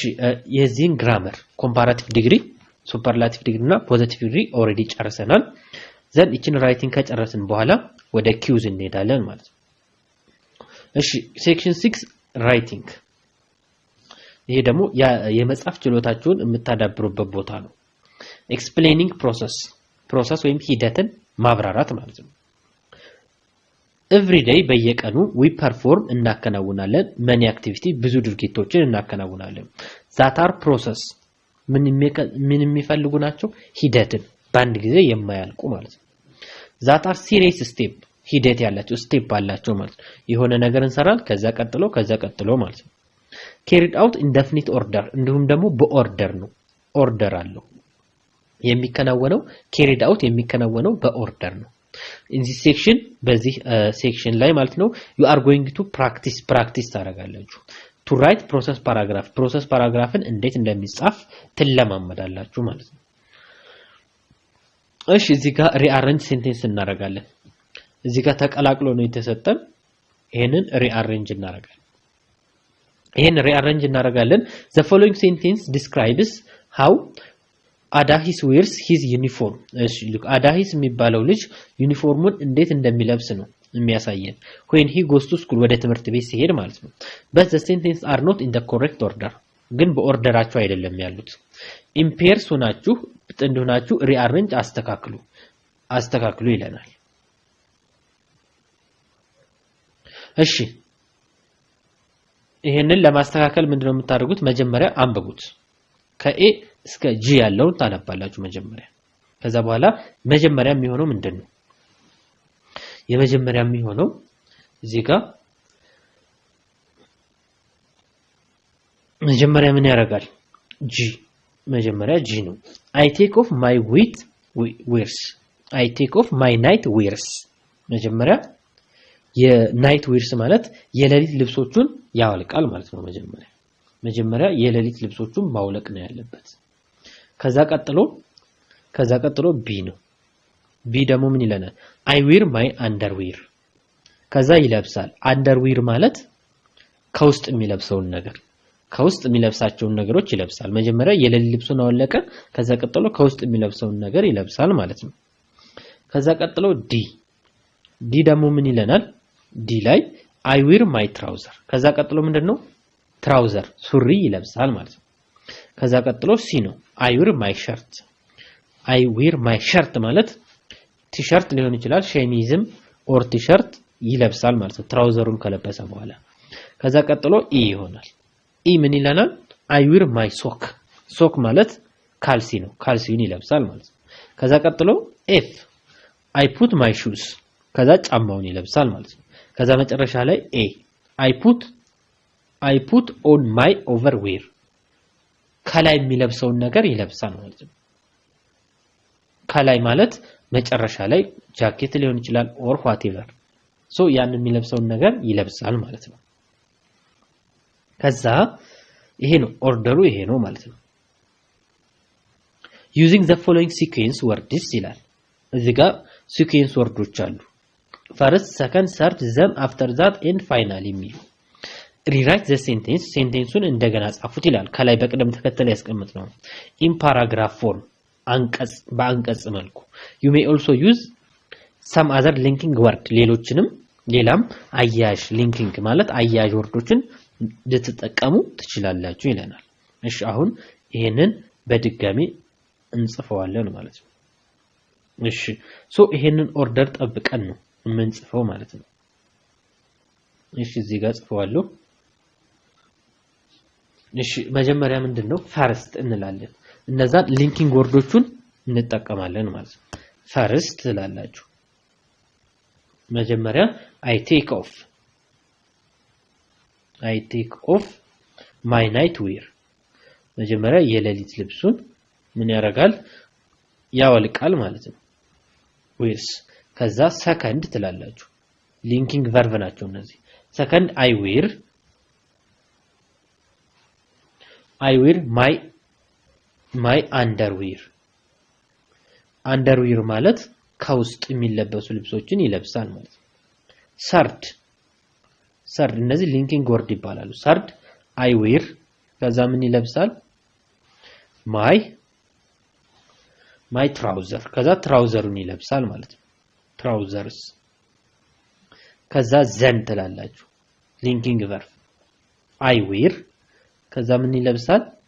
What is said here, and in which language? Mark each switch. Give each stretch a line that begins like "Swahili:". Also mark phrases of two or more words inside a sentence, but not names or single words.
Amharic: የዚህን ግራመር
English: comparative degree superlative degree
Amharic: እና
English: positive degree already
Amharic: ጨርሰናል ዘን እቺን ራይቲንግ ከጨረስን በኋላ ወደ ኪውዝ እንሄዳለን ማለት ነው እሺ
English: section 6 writing
Amharic: ይሄ ደግሞ የመጻፍ ችሎታችሁን የምታዳብሩበት ቦታ ነው
English: explaining process
Amharic: ወይም ሂደትን ማብራራት ማለት ነው
English: every day
Amharic: በየቀኑ
English: we perform
Amharic: እናከናውናለን
English: many activity
Amharic: ብዙ ድርጊቶችን እናከናውናለን that
English: are process
Amharic: ምን የሚፈልጉ ናቸው ሂደትን በአንድ ጊዜ የማያልቁ ማለት ነው
English: that are serious step
Amharic: ሂደት ያላቸው ስቴፕ አላቸው ማለት ነው የሆነ ነገር እንሰራል ከዛ ቀጥሎ ማለት ነው
English: carried out in definite order
Amharic: እንዲሁም ደግሞ በኦርደር ነው ኦርደር አለው የሚከናወነው
English: carried out
Amharic: የሚከናወነው በኦርደር ነው
English: in this section
Amharic: በዚህ section ላይ ማለት ነው
English: you are going to practice
Amharic: ታረጋላችሁ
English: to write process paragraphን
Amharic: እንዴት እንደሚጻፍ ትለማመዳላችሁ ማለት ነው እሺ እዚህ ጋር
English: rearrange sentence
Amharic: እናረጋለን እዚህ ጋር ተቀላቅሎ ነው የተሰጠን ይሄንን rearrange እናረጋለን
English: the following sentence describes how Adahis wears his uniform
Amharic: እሺ look Adahis የሚባለው ልጅ ዩኒፎርሙን እንዴት እንደሚለብስ ነው የሚያሳየን
English: when he goes to school
Amharic: ወደ ትምህርት ቤት ሲሄድ ማለት ነው
English: but the sentences are not in the correct order
Amharic: ግን በኦርደራቸው አይደለም ያሉት
English: in pairs
Amharic: ሆናችሁ ጥንድ ሆናችሁ rearrange አስተካክሉ ይለናል እሺ ይሄንን ለማስተካከል ምንድነው የምታደርጉት መጀመሪያ አንብቡት ከኤ እስከ ጂ ያለውን ታነባላችሁ መጀመሪያ ከዛ በኋላ መጀመሪያ የሚሆነው ምንድነው የመጀመሪያ የሚሆነው እዚህ ጋር መጀመሪያ ምን ያደርጋል ጂ መጀመሪያ ጂ ነው
English: I take off my night wears
Amharic: መጀመሪያ
English: night wears
Amharic: ማለት የሌሊት ልብሶቹን ያወልቃል ማለት ነው መጀመሪያ የሌሊት ልብሶቹን ማውለቅ ነው ያለበት ከዛ ቀጥሎ ቢ ነው ቢ ደግሞ ምን ይለናል
English: I wear my underwear
Amharic: ከዛ ይለብሳል underwear ማለት ከውስጥ የሚለብሰውን ነገር ከውስጥ የሚለብሳቸውን ነገሮች ይለብሳል መጀመሪያ የሌሊት ልብሱን አወለቀ ከዛ ቀጥሎ ከውስጥ የሚለብሰውን ነገር ይለብሳል ማለት ነው ከዛ ቀጥሎ ዲ ደግሞ ምን ይለናል ዲ ላይ
English: I wear my trouser
Amharic: ከዛ ቀጥሎ ምንድነው ትራውዘር ሱሪ ይለብሳል ማለት ነው ከዛ ቀጥሎ ሲ ነው I
English: wear my shirt
Amharic: ማለት ቲሸርት ሊሆን ይችላል ሸሚዝም
English: or T-shirt
Amharic: ይለብሳል ማለት ነው ትራውዘሩን ከለበሰ በኋላ ከዛ ቀጥሎ ኢ ይሆናል ኢ ምን ይለናል
English: I wear my sock
Amharic: ማለት ካልሲ ነው ካልሲውን ይለብሳል ማለት ነው ከዛ ቀጥሎ ኤፍ
English: I put my shoes
Amharic: ከዛ ጫማውን ይለብሳል ማለት ነው ከዛ መጨረሻ ላይ ኤ
English: I put on my overwear
Amharic: ከላይ የሚለብሰውን ነገር ይለብሳል ማለት ነው ከላይ ማለት መጨረሻ ላይ ጃኬት ሊሆን ይችላል
English: or whatever so
Amharic: ያን የሚለብሰውን ነገር ይለብሳል ማለት ነው ከዛ ይሄ ነው ኦርደሩ ይሄ ነው ማለት ነው
English: using the following sequence words
Amharic: ይላል እዚህ ጋር sequence ወርዶች አሉ first
English: second third then after that and finally የሚሉ rewrite the sentenceን
Amharic: እንደገና ጻፉት ይላል ከላይ በቅደም ተከተል ያስቀምጥ ነው
English: in paragraph form
Amharic: በአንቀጽ መልኩ
English: you may also use some other linking word
Amharic: ሌላም አያያዥ linking ማለት አያያዥ ወርዶችን ልትጠቀሙ ትችላላችሁ ይለናል እሺ አሁን ይሄንን በድጋሚ እንጽፈዋለን ማለት ነው እሺ ሶ ይሄንን ኦርደር ጠብቀን ነው የምንጽፈው ማለት ነው እሺ እዚህ ጋር ጽፈዋለሁ እሺ መጀመሪያ ምንድነው ፈርስት እንላለን እነዛ ሊንኪንግ ወርዶቹን እንጠቀማለን ማለት ነው ፈርስት ትላላችሁ መጀመሪያ
English: I take off my night wear
Amharic: መጀመሪያ የሌሊት ልብሱን ምን ያደርጋል ያወልቃል ማለት ነው wears ከዛ ሰከንድ ትላላችሁ
English: linking verb
Amharic: ናቸው እነዚህ ሰከንድ
English: I wear my underwear
Amharic: አንደርዊር ማለት ከውስጥ የሚለበሱ ልብሶችን ይለብሳል ማለት ነው። ሰርድ እነዚህ
English: linking word
Amharic: ይባላሉ።
English: third I wear
Amharic: ከዛ ምን ይለብሳል?
English: my trouser
Amharic: ከዛ ትራውዘሩን ይለብሳል ማለት ነው። ትራውዘርስ ከዛ ዘን ትላላችሁ።
English: linking verb I wear
Amharic: ከዛ ምን ይለብሳል?